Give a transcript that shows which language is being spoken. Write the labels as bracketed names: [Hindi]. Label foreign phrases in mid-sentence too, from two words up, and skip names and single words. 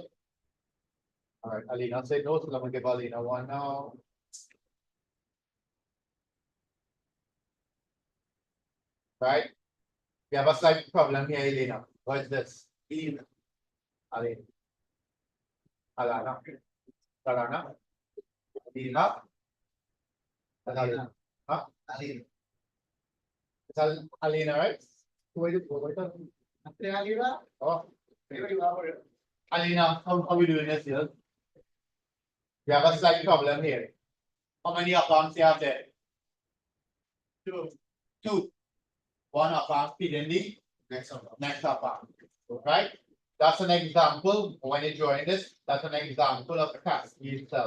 [English] All right, Alina say no, so I'm gonna give Alina one now. Right? We have a slight problem here, Alina. What is this? Alina. Alina. Alana. Alana. Alina. Alina. Huh? Alina. It's Alina, right? Who is it? Alina? Oh. Alina, how we doing this here? We have a slight problem here. How many accounts you have there? Two. Two. One account feeding the next account. Right? That's an example. When you join this, that's an example of the cascade itself.